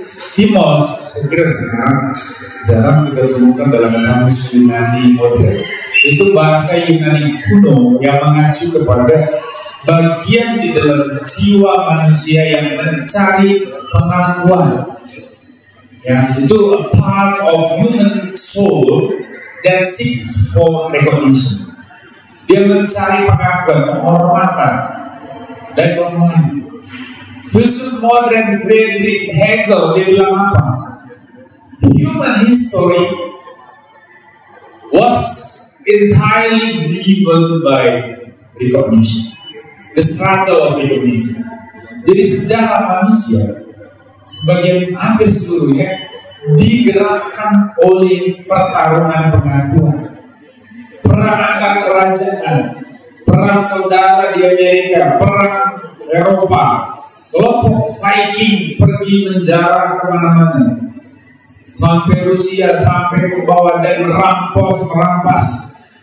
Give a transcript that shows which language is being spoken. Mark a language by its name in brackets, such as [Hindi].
[Indonesian] Timos, saya kira sekarang jarang kita temukan dalam kamus Yunani modern. Itu bahasa Yunani kuno yang mengacu kepada bagian di dalam jiwa manusia yang mencari pengakuan. Ya, itu [English] a part of human soul that seeks for recognition. [Indonesian] Dia mencari pengakuan, penghormatan dan penghormatan. Filsuf modern Friedrich Hegel dia bilang apa? [English] Human history was entirely driven by recognition, the struggle of recognition. [Indonesian] Jadi sejarah manusia sebagian hampir seluruhnya digerakkan oleh pertarungan pengakuan, perang antar kerajaan, perang saudara di Amerika, perang Eropa, kelompok Viking pergi menjarah kemana-mana, sampai Rusia, sampai ke bawah dan merampas.